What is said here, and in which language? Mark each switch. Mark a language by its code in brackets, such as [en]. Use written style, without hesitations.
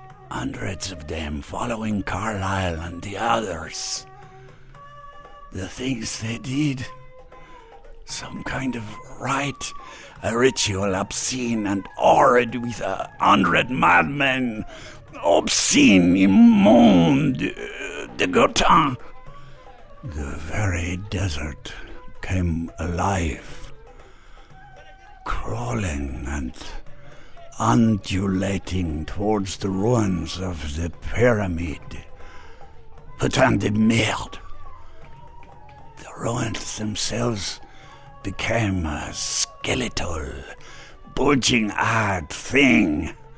[en] Hundreds of them following Carlyle and the others. The things they did. Some kind of rite, a ritual obscene and horrid with 100 madmen. [fr] Obscene, immonde, dégoûtant. [en] The very desert came alive, crawling and undulating towards the ruins of the pyramid. [fr] Putain de merde. [en] The ruins themselves became a skeletal, bulging-eyed thing.